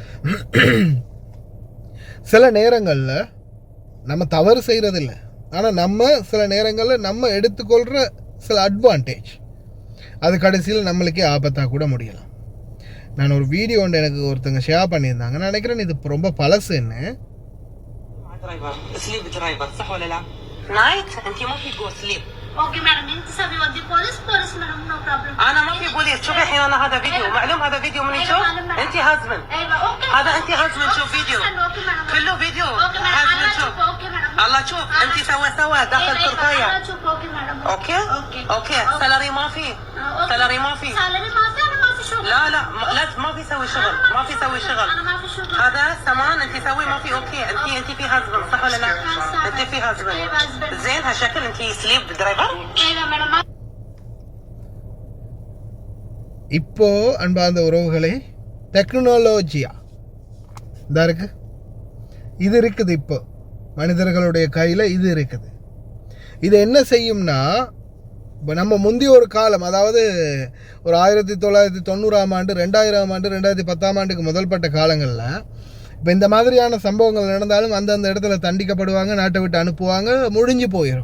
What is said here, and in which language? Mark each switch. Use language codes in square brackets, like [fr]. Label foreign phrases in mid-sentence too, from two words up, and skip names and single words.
[ta] சில நேரங்களில் நம்ம தவறு செய்கிறதில்லை, ஆனால் நம்ம சில நிறங்களில் நம்ம எடுத்துக்கொள்கிற சில அட்வான்டேஜ் அது கடைசியில் நம்மளுக்கே ஆபத்தாக கூட முடியலாம். நான் ஒரு வீடியோ ஒன்று எனக்கு ஒருத்தங்க ஷேர் பண்ணியிருந்தாங்க, நான் நினைக்கிறேன் இது ரொம்ப பழசுன்னு. [ar] اوكي مادام انت تسوي ودي بوليس مادام [en] no problem. [ar] انا ما في بوليس. شوفي الحين انا هذا فيديو معلوم، هذا فيديو من يشوف انت هازمن. ايوه اوكي هذا انت هازمن. شوف فيديو كله فيديو هازمن. شوف الله شوف انت سوا داخل تركيا. اوكي مادام [en] okay okay [ar] سالري ما في، سالري ما في، سالري ما في، انا ما في شغل لا لا لا ما في يسوي شغل ما في يسوي شغل انا ما في شغل هذا سمان انت سوي ما في اوكي انت في هازبن صح ولا لا؟ انت في هازبن ايوه husband. زين هالشكل انت سليب درايفر ايوه மேடம் [ta] இப்போ அன்பார்ந்த உறவுகளே டெக்னாலஜியா இதா இருக்கு, இது இருக்குது. இப்போ மனிதர்களுடைய கையில் இது இருக்குது. இது என்ன செய்யும்னா, இப்போ நம்ம முந்தைய ஒரு காலம், அதாவது ஒரு 1990ஆம் ஆண்டு 2000ஆம் ஆண்டு 2010ஆம் ஆண்டுக்கு முதல்பட்ட காலங்களில் இப்போ இந்த மாதிரியான சம்பவங்கள் நடந்தாலும் அந்தந்த இடத்துல தண்டிக்கப்படுவாங்க, நாட்டை விட்டு அனுப்புவாங்க, முடிஞ்சு போயிடும்.